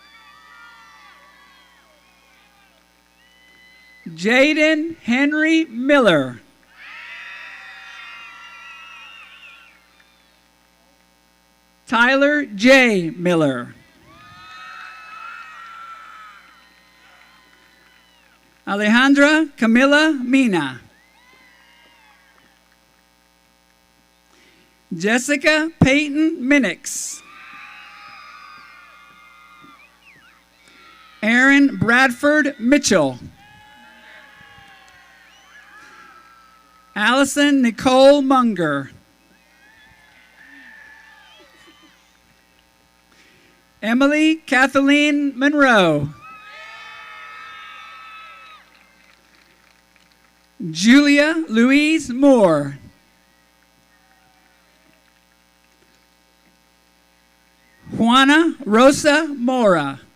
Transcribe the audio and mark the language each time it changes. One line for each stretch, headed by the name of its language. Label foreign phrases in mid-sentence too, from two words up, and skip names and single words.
English: Jaden Henry Miller. Tyler J. Miller. Alejandra Camila Mina. Jessica Peyton Minix. Aaron Bradford Mitchell. Allison Nicole Munger. Emily Kathleen Monroe. Julia Louise Moore. Juana Rosa Mora.